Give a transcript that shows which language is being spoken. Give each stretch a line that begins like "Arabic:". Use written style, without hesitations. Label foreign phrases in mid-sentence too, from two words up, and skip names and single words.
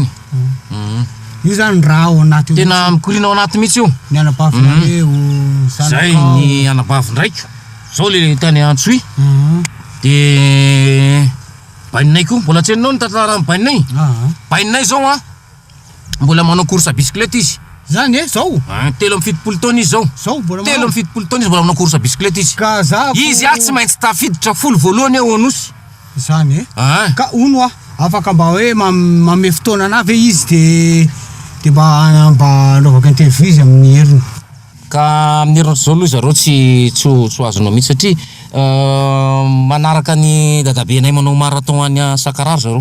Malagasy: io zany raha ao anaty tena mikorina ao anaty mihitsy io ny anabavinareo zay ny anabavindraiky zao le tany Antsoy dia baninay koa mbola tsy hainao ny tantara baninay baninay zao mbola manao
French: course à bicyclette
Malagasy: izy zany zao 7 taona izy zao mbola 7 taona izy mbola manao
French: course à bicyclette
Malagasy: izy ka za izy tsy maintsy tafiditra folo voalohany eo anosy zany Ah. ka ono afaka mba hoe mame fotoana ana ve izy de mba anaovaka interview izy amin'ny heriny ka amin'ny herinandro zao aloha zareo tsy azonao mihitsy satria manaraka ny dadabenay manao marathon any Sakararo zareo.